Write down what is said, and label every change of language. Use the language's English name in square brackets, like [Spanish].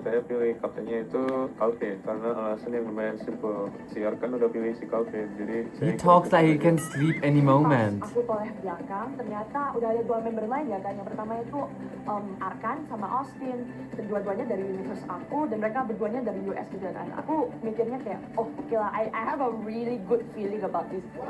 [Indonesian] Saya pilih kaptennya itu Calvin karena alasan yang lumayan simple. Si Arkan udah pilih si Calvin, jadi [English] He talks like he can sleep any moment. [Indonesian] Aku toleh belakang, ternyata udah ada 2 member lain ya kan. Yang pertama itu Arkan sama Austin. Kedua-duanya dari universe aku dan mereka berduanya dari US gitu kan. Aku mikirnya kayak, oh oke lah, [English] I have a really good feeling about this.